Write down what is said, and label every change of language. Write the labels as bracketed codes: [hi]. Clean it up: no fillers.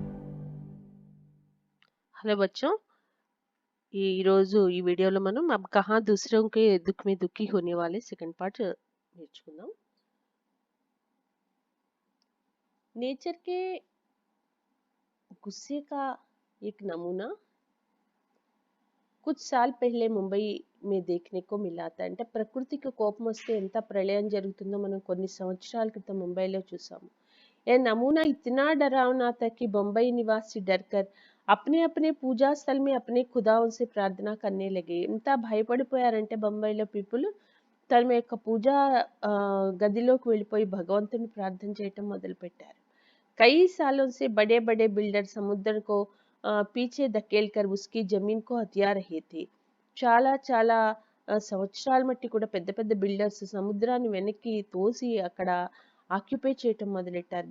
[hi] Hello बच्चों, [te] ఈ రోజు ఈ వీడియోలో మనం [hi] अब कहाँ दूसरों के दुख में दुखी होने वाले सेकंड पार्ट [te] నేర్చుకుందాం. [hi] नेचर के गुस्से का एक नमूना कुछ साल पहले ముంబై में देखने को मिला था. [te] అంటే ప్రకృతికి కోపం వస్తే ఎంత ప్రళయం జరుగుతుందో మనం కొన్ని సంవత్సరాల క్రితం ముంబైలో చూసాము. [hi] यह नमूना इतना डरावना था कि बम्बई निवासी डरकर अपने अपने पूजा स्थल में अपने खुदाओं से प्रार्थना करने लगे. [te] ఎంత భయపడిపోయారంటే బొంబాయిలో పీపుల్ తమ యొక్క పూజా గదిలోకి వెళ్ళిపోయి భగవంతుని ప్రార్థన చేయటం మొదలుపెట్టారు. [hi] कई सालों से बड़े बड़े बिल्डर समुद्र को पीछे धकेलकर उसकी जमीन को हथिया रहे थे. [te] చాలా చాలా సంవత్సరాల మట్టి కూడా పెద్ద పెద్ద బిల్డర్స్ సముద్రాన్ని వెనక్కి తోసి అక్కడ ఆక్యుపై చేయటం మొదలెట్టారు.